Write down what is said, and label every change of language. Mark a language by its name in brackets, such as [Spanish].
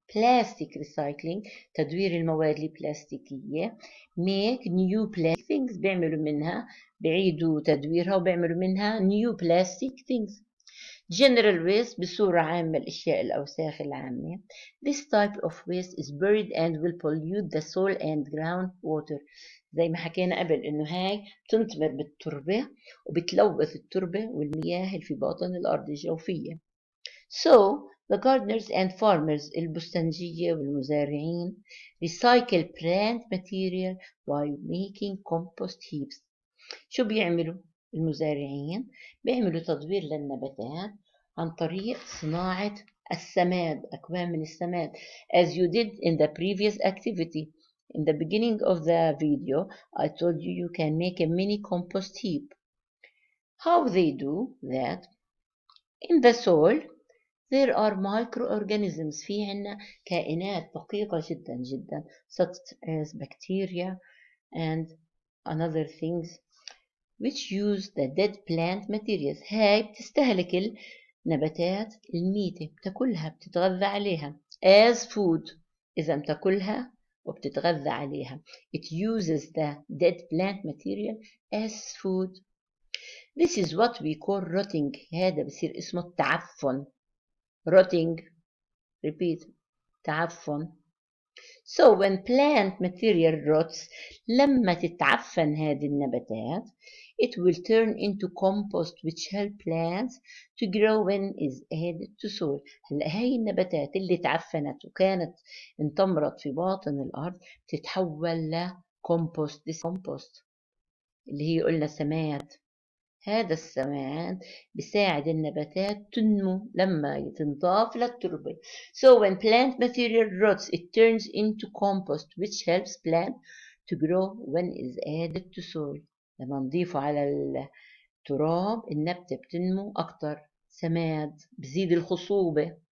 [English] Plastic recycling [Arabic] تدوير المواد البلاستيكية. [English] make new plastic things [Arabic] بيعملوا منها، بيعيدوا تدويرها وبيعملوا منها [English] new plastic things. General waste [Arabic] بصورة عامة الأشياء الأوساخ العامة. [English] This type of waste is buried and will pollute the soil and groundwater. [Arabic] زي ما حكينا قبل إنه هاي تنتمر بالتربة وبتلوث التربة والمياه اللي في باطن الأرض الجوفية. [English] So the gardeners and farmers [Arabic] البستنجية والمزارعين [English] recycle plant material by making compost heaps. [Arabic] شو بيعملوا المزارعين؟ بيعملوا تدوير للنباتات عن طريق صناعة السماد، أكوام من السماد. [English] As you did in the previous activity. In the beginning of the video, I told you you can make a mini compost heap. How they do that? In the soil, there are microorganisms. [Arabic] في عنا كائنات دقيقة جدا جدا [English] such as bacteria and other things which use the dead plant materials. [Arabic] هاي بتستهلك النباتات الميتة، بتاكلها، بتتغذى عليها [English] as food. [Arabic] إذا بتاكلها وبتتغذى عليها. [English] It uses the dead plant material as food. This is what we call rotting. [Arabic] هذا بصير اسمه التعفن. [English] Rotting. Repeat. [Arabic] تعفن. [English] So when plant material rots, [Arabic] لما تتعفن هذه النباتات, [English] it will turn into compost which help plants to grow when is added to soil. [Arabic] هلا هاي النباتات اللي تعفنت وكانت انتمرت في باطن الأرض تتحول لكompost. [English] This compost [Arabic] اللي هي قلنا سماد. هذا السماد بيساعد النباتات تنمو لما تنضاف للتربة. [English] So when plant material rots, it turns into compost which helps plant to grow when is added to soil. [Arabic] لما نضيفه على التراب النبتة بتنمو أكتر. سماد بزيد الخصوبة.